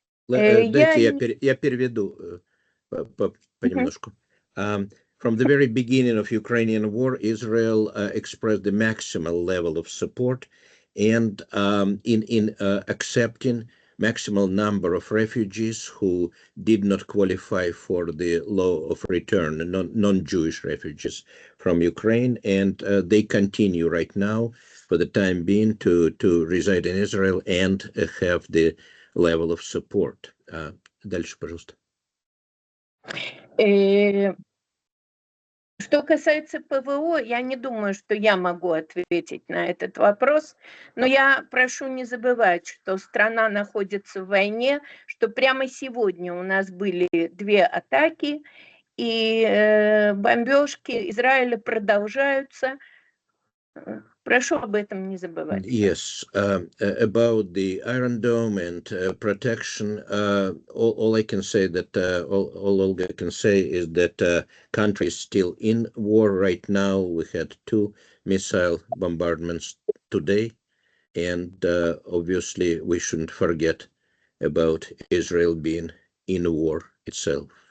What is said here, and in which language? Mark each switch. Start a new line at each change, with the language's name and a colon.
Russian: Дайте я переведу понемножку.
English: From the very beginning of Ukrainian war, Israel expressed the maximal level of support and in accepting maximal number of refugees who did not qualify for the law of return, non-Jewish refugees from Ukraine, and they continue right now, for the time being, to reside in Israel and have the level of support.
Russian: Дальше, пожалуйста. Что касается ПВО, я не думаю, что я могу ответить на этот вопрос, но я прошу не забывать, что страна находится в войне, что прямо сегодня у нас были 2 атаки, и бомбежки Израиля продолжаются. Прошу об этом не забывать.
English: Yes, about the Iron Dome and protection, all I can say that all Olga can say is that country is still in war right now. We had 2 missile bombardments today, and obviously we shouldn't forget about Israel being in war itself.